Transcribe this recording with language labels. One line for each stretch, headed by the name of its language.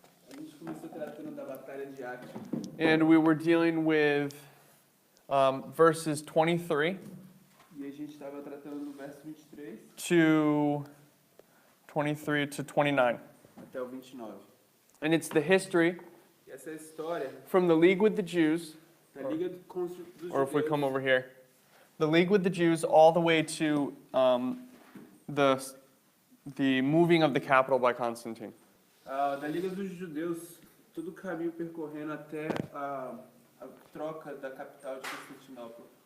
Portuguese: A gente começou tratando da Batalha de Actium
English: and we were dealing with verses 23
Portuguese: e a gente estava tratando do verso 23
English: to 29.
Portuguese: até o 29.
English: And it's the history
Portuguese: E essa é a história
English: from the league with the Jews,
Portuguese: da Liga dos
English: or if we
Portuguese: Judeus,
English: come over here, the league with the Jews all the way to the moving of the capital by Constantine.
Portuguese: Da Liga dos Judeus, todo o caminho percorrendo até a troca da capital de Constantinopla